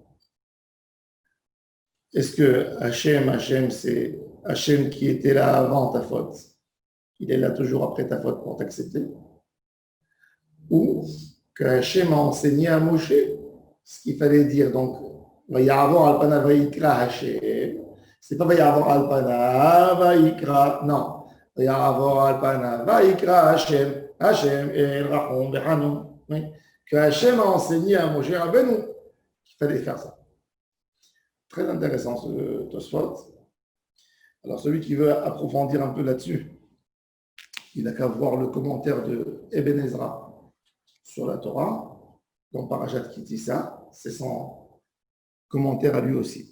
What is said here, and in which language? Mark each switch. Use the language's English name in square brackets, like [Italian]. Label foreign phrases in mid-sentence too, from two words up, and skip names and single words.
[French] Est-ce que Hashem, Hashem, c'est Hashem qui était là avant ta faute, il est là toujours après ta faute pour t'accepter? Ou que Hashem a enseigné à Moshe ce qu'il fallait dire? Donc, [Hebrew] ויעבר על פניו ויקרא השם. [French] C'est pas [Hebrew] ויעבר על פניו ויקרא, [French] non. [Hebrew] ויעבר על פניו ויקרא השם. השם אל רחום וחנון. [French] Que Hashem a enseigné à Moshe Rabbeinu qu'il fallait faire ça. Très intéressant ce Tosfot. Alors, celui qui veut approfondir un peu là-dessus, il n'a qu'à voir le commentaire de Eben Ezra sur la Torah, dans Parashat Kitissa, c'est son commentaire à lui aussi.